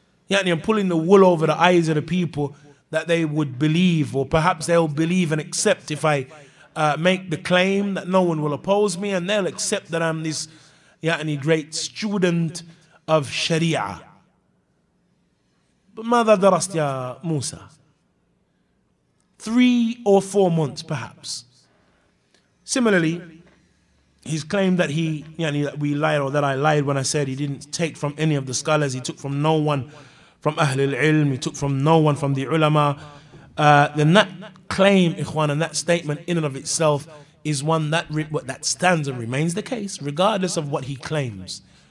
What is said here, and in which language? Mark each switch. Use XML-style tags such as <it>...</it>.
<en>I'm pulling the wool over the eyes of the people that they would believe, or perhaps they'll believe and accept if I make the claim that no one will oppose me, and they'll accept that I'm this great student of Sharia.</en> <ar>But ماذا درست يا Musa?</ar> <en>3 or 4 months perhaps. Similarly, he's claimed that that we lied, or that I lied when I said he didn't take from any of the scholars. He took from no one from Ahl al-Ilm. He took from no one from the ulama. Then that claim, ikhwan, and that statement in and of itself is one that stands and remains the case, regardless of what he claims.</en>